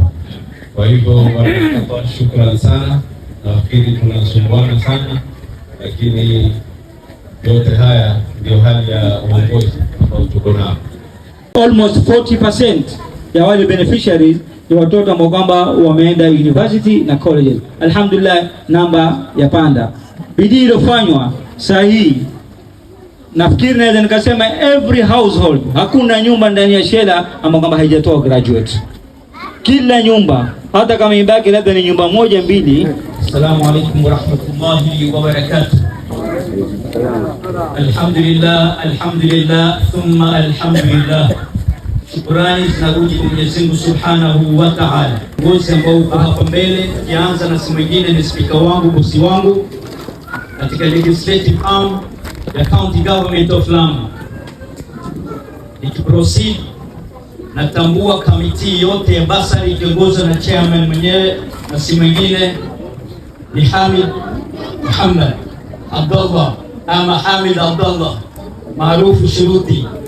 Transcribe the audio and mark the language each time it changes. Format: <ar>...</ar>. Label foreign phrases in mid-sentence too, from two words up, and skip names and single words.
<sw>Kwa hivyo wanatoa shukrani sana, nafikiri tunasumbuana sana, lakini yote haya ndio hali ya uongozi ambao tuko nao. Almost 40% ya wale beneficiaries ni watoto ambao kwamba wameenda university na colleges. Alhamdulillah, namba ya panda. Bidii iliyofanywa sahihi, nafikiri naweza nikasema</sw> <en>every household,</en> <sw>hakuna nyumba ndani ya Shela ambao kwamba haijatoa graduate. Kila nyumba, hata kama ibaki labda ni nyumba moja mbili.</sw> <ar>السلام عليكم ورحمة الله وبركاته. الحمد لله، الحمد لله، ثم الحمد لله.</ar> <sw>Shukrani zinarudi kwa Mwenyezi Mungu</sw> <ar>سبحانه وتعالى.</ar> <sw>Ngozi ambao uko hapa mbele, kianza na si mwingine ni spika wangu, bosi wangu katika</sw> <en>legislative arm</en> <sw>ya County Government of Lamu. Nikiproceed, natambua kamiti yote ya basari ikiongozwa na chairman mwenyewe na si mwingine ni Hamid Muhammad Abdullah ama Hamid Abdullah maarufu Shuruti.</sw>